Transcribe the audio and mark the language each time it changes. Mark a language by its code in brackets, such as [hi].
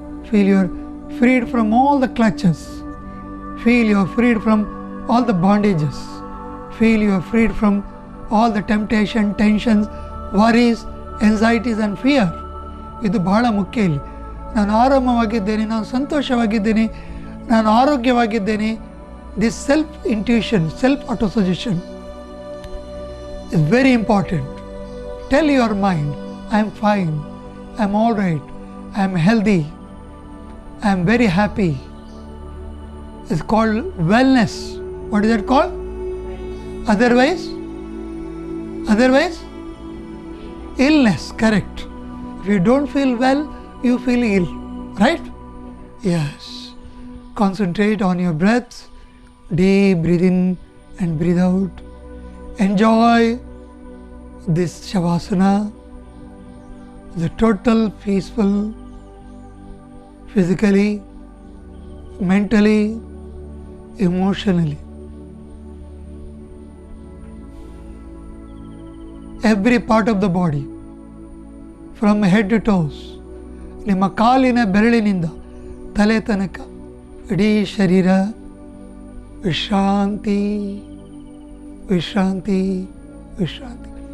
[en] Feel your freed from all the clutches. Feel your freed from all the bondages. Feel your freed from all the temptation, tensions, worries, anxieties and fear. [kn] ಇದು ಬಹಳ ಮುಖ್ಯ ಇಲ್ಲಿ. ನಾನು ಆರಾಮವಾಗಿದ್ದೇನೆ, ನಾನು ಸಂತೋಷವಾಗಿದ್ದೇನೆ, ನಾನು ಆರೋಗ್ಯವಾಗಿದ್ದೇನೆ, [en] this self-intuition, self-autosuggestion is very important. Tell your mind, I am fine, I am all right, I am healthy, I am very happy. It's called wellness. What is that called? Otherwise, illness, correct. If you don't feel well, you feel ill, right? Yes. Concentrate on your breath, deep breathe in and breathe out. Enjoy this Shavasana, the total peaceful, physically, mentally, emotionally. Every part of the body, from head to toes, [kn] ನಿಮ್ಮ ಕಾಲಿನ ಬೆರಳಿನಿಂದ ತಲೆ ತನಕ ಇಡೀ ಶರೀರ ವಿಶ್ರಾಂತಿ ವಿಶ್ರಾಂತಿ ವಿಶ್ರಾಂತಿ.